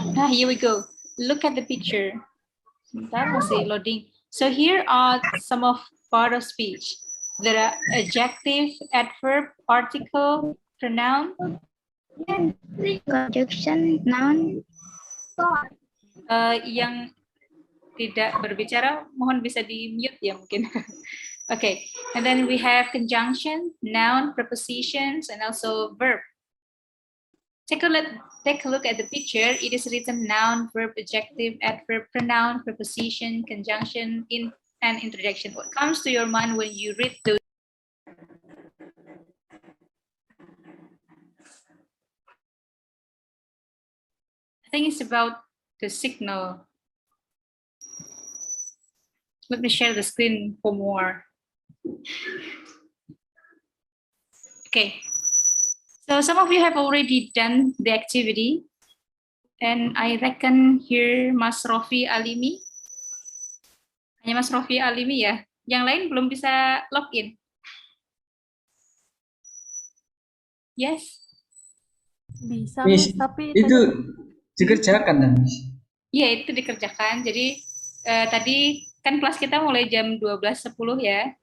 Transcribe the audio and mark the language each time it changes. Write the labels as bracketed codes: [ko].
[en] Here we go. Look at the picture. That was loading. So here are some of part of speech. There are adjective, adverb, article, pronoun, Conjunction, noun. [id] yang tidak berbicara, mohon bisa di mute ya mungkin. [en] Okay, and then we have conjunction, noun, prepositions, and also verb. Take a look at the picture. It is written noun, verb, adjective, adverb, pronoun, preposition, conjunction, and interjection. What comes to your mind when you read those? I think it's about the signal. Let me share the screen for more. Okay. So some of you have already done the activity, and I reckon here Mas Rofi Alimi. [id] Hanya Mas Rofi Alimi ya. Yang lain belum bisa login. [en] Yes. [id] Bisa, Miss, tapi itu dikerjakan kan, Miss? Iya, itu dikerjakan. Jadi tadi kan kelas kita mulai jam 12.10 ya.